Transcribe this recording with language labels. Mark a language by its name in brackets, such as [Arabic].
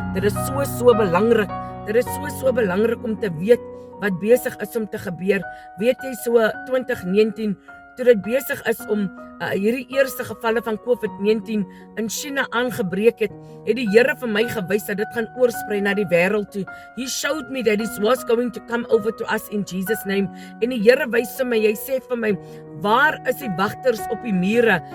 [Afrikaans] Dit is so belangrik, dit is so belangrik om te weet wat besig is om te gebeur. Weet jy, so 2019, toe dit besig is om hierdie eerste gevalle van COVID-19 in China aangebreek het, het die Here vir my gewys dat dit gaan oorsprei na die wêreld toe. [English] He showed me that it was going to come over to us in Jesus name. [Afrikaans] En die Here wys vir my, hy sê vir my, waar is die wagters op die mure?